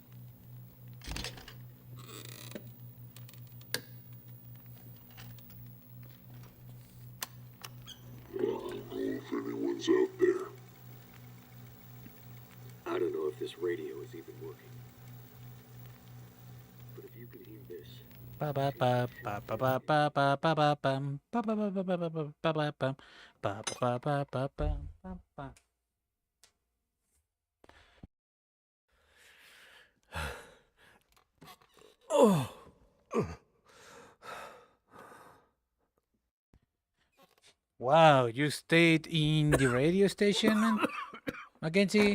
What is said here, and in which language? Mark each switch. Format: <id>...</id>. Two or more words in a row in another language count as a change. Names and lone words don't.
<en>I don't know if anyone's out there. I don't know if this radio is even working. But if you can hear this. Ba ba ba ba ba ba ba ba ba ba bum ba ba ba ba ba ba ba ba ba bum ba ba ba ba ba ba ba. Oh. Wow, you stayed in the radio station, man? Mackenzie?</en>